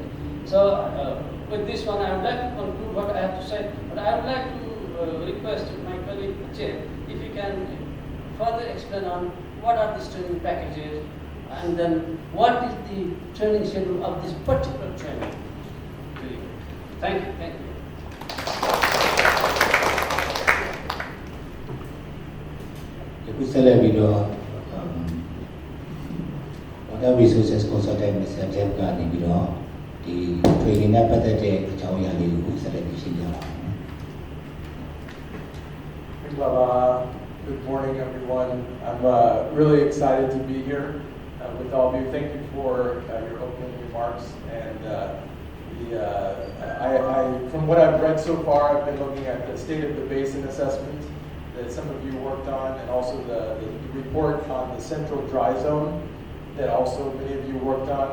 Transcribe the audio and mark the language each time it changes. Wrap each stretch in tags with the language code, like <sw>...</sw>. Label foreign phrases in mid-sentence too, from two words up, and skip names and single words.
<en>So with this one, I would like to conclude what I have to say, but I would like to request my colleague Chair if he can further explain on what are these training packages and then what is the training schedule of this particular training. Thank you.</en> <my>အခုဆက်လက်ပြီးတော့</my> <en>Water Resources Consultant</en> <my>Mr. Jeff ကနေပြီးတော့ဒီ training နဲ့ပတ်သက်တဲ့အကြောင်းအရာလေးကိုဆက်လက်ပြီးရှင်းပြပါမယ်</my> <en>Good morning, everyone. I'm really excited to be here with all of you. Thank you for your opening remarks. And from what I've read so far, I've been looking at the state of the basin assessment that some of you worked on, and also the report on the central dry zone that also many of you worked on.</en>